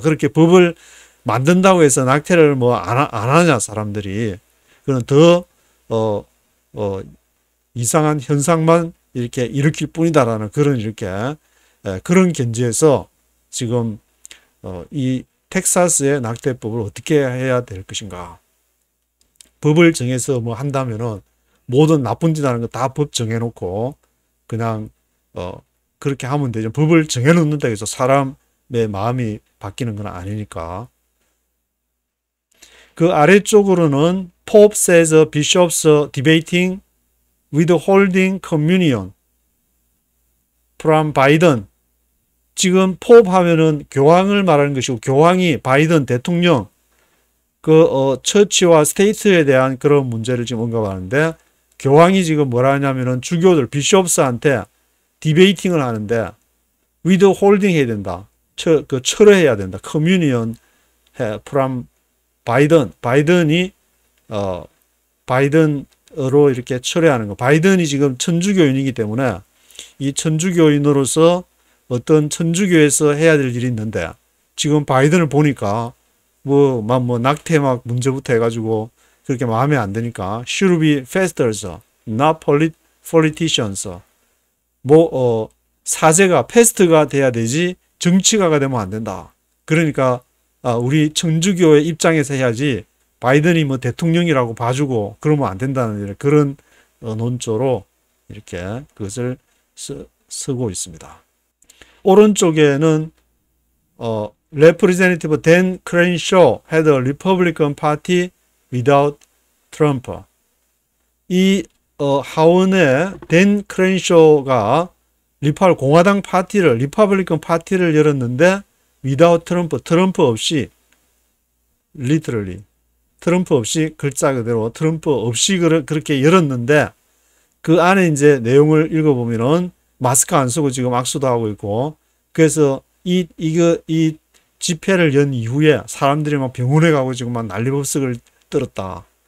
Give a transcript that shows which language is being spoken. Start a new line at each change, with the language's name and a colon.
Korean: 그렇게 법을 만든다고 해서 낙태를 뭐 안 하냐 사람들이 그건 더 이상한 현상만 이렇게 일으킬 뿐이다라는 그런 이렇게 그런 견지에서 지금 이 텍사스의 낙태법을 어떻게 해야 될 것인가. 법을 정해서 뭐 한다면은 모든 나쁜 짓 하는 거 다 법 정해놓고 그냥 그렇게 하면 되죠. 법을 정해놓는다 해서 사람의 마음이 바뀌는 건 아니니까. 그 아래쪽으로는
English: Pope says bishops debating withholding communion from Biden.
Korean: 지금 포프 하면은 교황을 말하는 것이고 교황이 바이든 대통령 처치와 스테이트에 대한 그런 문제를 지금 언급하는데 교황이 지금 뭐라 하냐면은 주교들 비숍스한테 디베이팅을 하는데 withholding 해야 된다. 철회해야 된다.
English: communion from
Korean: 바이든이 바이든으로 이렇게 철회하는 거. 바이든이 지금 천주교인이기 때문에 이 천주교인으로서 어떤 천주교에서 해야 될 일이 있는데 지금 바이든을 보니까 뭐 낙태 막 문제부터 해가지고 그렇게 마음에 안 드니까
English: should be pastors, not politicians.
Korean: 사제가 패스트가 돼야 되지 정치가가 되면 안 된다. 그러니까 우리 천주교의 입장에서 해야지 바이든이 뭐 대통령이라고 봐주고 그러면 안 된다는 그런 논조로 이렇게 그것을 쓰고 있습니다. 오른쪽에는
English: Representative Dan Crenshaw had a Republican Party without Trump.
Korean: 이 하원의 댄 크렌쇼가 공화당 파티를 리퍼블리컨 파티를 열었는데 without 트럼프 없이 literally 트럼프 없이 글자 그대로 트럼프 없이 그렇게 열었는데 그 안에 이제 내용을 읽어보면은 마스크 안 쓰고 지금 악수도 하고 있고 그래서 이 집회를 연 이후에 사람들이 막 병원에 가고 지금 막 난리법석을 떨었다.